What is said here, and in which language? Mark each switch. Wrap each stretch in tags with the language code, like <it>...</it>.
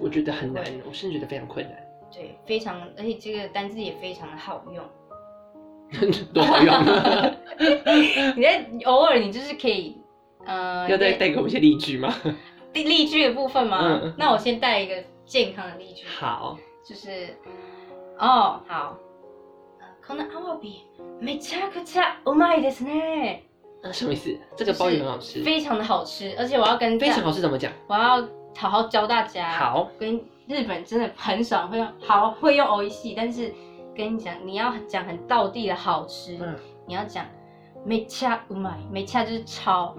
<zh>我觉得很难，我甚至觉得非常困难。对，非常，而且这个单字也非常的好用，多好用！你在偶尔，你就是可以，要再带给我们一些例句吗？例句的部分吗？嗯、那我先带一个健康的例句。好，就是，哦，好，</zh> <ja>このアワビめちゃくちゃうまいですね。</ja> <zh>什么意思？这个鲍鱼很好吃，就是、非常的好吃，而且我要跟非常好吃怎么讲？我要好好教大家。好，跟。日本真的很少会用好，会用おいしい，但是跟你讲，你要讲很道地的好吃，嗯、你要讲めちゃうまい，めちゃ就是超，</zh>